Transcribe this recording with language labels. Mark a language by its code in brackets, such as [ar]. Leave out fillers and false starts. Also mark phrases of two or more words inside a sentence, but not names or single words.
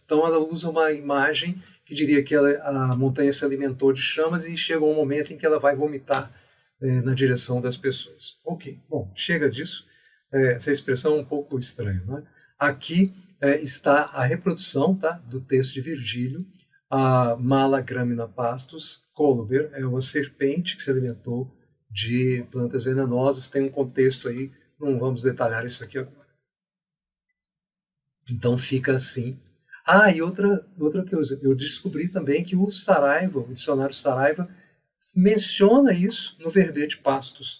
[pt] Então ela usa uma imagem que diria que a montanha se alimentou de chamas e chegou um momento em que ela vai vomitar na direção das pessoas. Ok, bom, chega disso. Essa expressão é um pouco estranha, né? Aqui está a reprodução, tá, do texto de Virgílio, a [la] mala gramina pastus, coluber, [pt] é uma serpente que se alimentou de plantas venenosas, tem um contexto aí, não vamos detalhar isso aqui agora. Então fica assim. E outra coisa, eu descobri também que o Saraiva, o dicionário Saraiva, menciona isso no verbete pastus.